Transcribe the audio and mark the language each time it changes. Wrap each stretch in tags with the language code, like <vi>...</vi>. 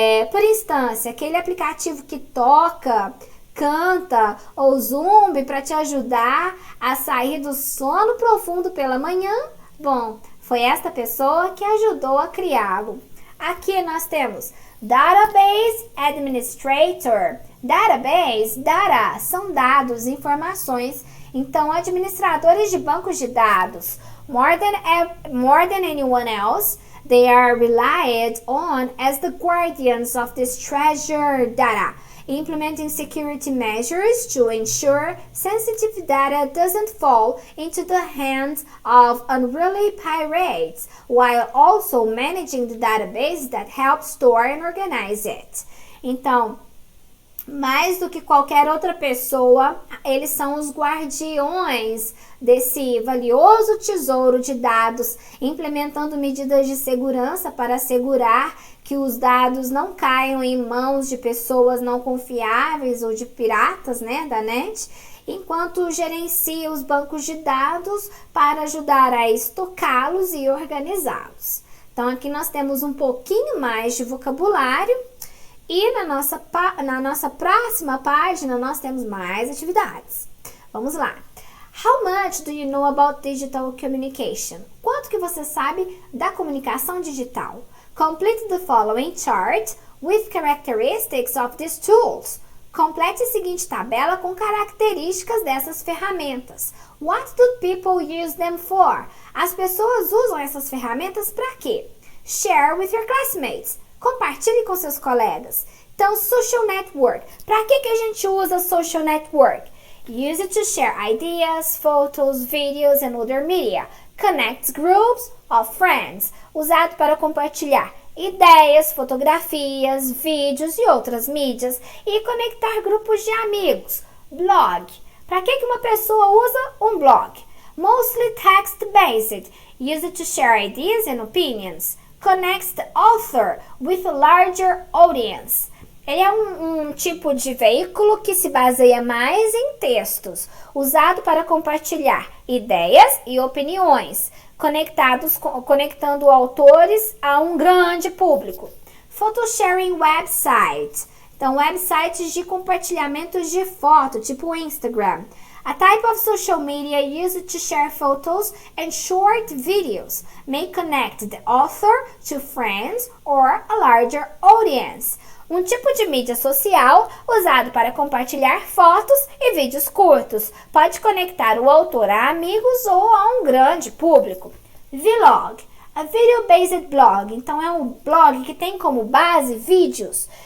<pt>Por instância, aquele aplicativo que toca, canta ou zumbi para te ajudar a sair do sono profundo pela manhã, bom, foi esta pessoa que ajudou a criá-lo. Aqui nós temos Database Administrator. Database, data, são dados, informações. Então, administradores de bancos de dados.</pt> <en>More than anyone else, they are relied on as the guardians of this treasured data, implementing security measures to ensure sensitive data doesn't fall into the hands of unruly pirates, while also managing the database that helps store and organize it.</en> <pt>Então, mais do que qualquer outra pessoa, eles são os guardiões desse valioso tesouro de dados, implementando medidas de segurança para assegurar que os dados não caiam em mãos de pessoas não confiáveis ou de piratas, da net, enquanto gerencia os bancos de dados para ajudar a estocá-los e organizá-los. Então, aqui nós temos um pouquinho mais de vocabulário. E na nossa próxima página nós temos mais atividades. Vamos lá.</pt> <en>How much do you know about digital communication?</en> <pt>Quanto que você sabe da comunicação digital?</pt> <en>Complete the following chart with characteristics of these tools.</en> <pt>Complete a seguinte tabela com características dessas ferramentas.</pt> <en>What do people use them for?</en> <pt>As pessoas usam essas ferramentas para quê?</pt> <en>Share with your classmates.</en> <pt>Compartilhe com seus colegas. Então, social network. Para que a gente usa social network?</pt> <en>Use it to share ideas, photos, videos and other media. Connects groups of friends.</en> <pt>Usado para compartilhar ideias, fotografias, vídeos e outras mídias. E conectar grupos de amigos. Blog. Para que uma pessoa usa um blog?</pt> <en>Mostly text-based. Use it to share ideas and opinions. Connects the author with a larger audience.</en> <pt>Ele é um tipo de veículo que se baseia mais em textos, usado para compartilhar ideias e opiniões, conectando autores a um grande público. Photosharing website. Então, websites de compartilhamento de foto, tipo o Instagram.</pt> <en>A type of social media used to share photos and short videos may connect the author to friends or a larger audience.</en> <pt>Um tipo de mídia social usado para compartilhar fotos e vídeos curtos. Pode conectar o autor a amigos ou a um grande público. Vlog.</pt> <en>A video-based blog.</en> <pt>Então, é um blog que tem como base vídeos.</pt>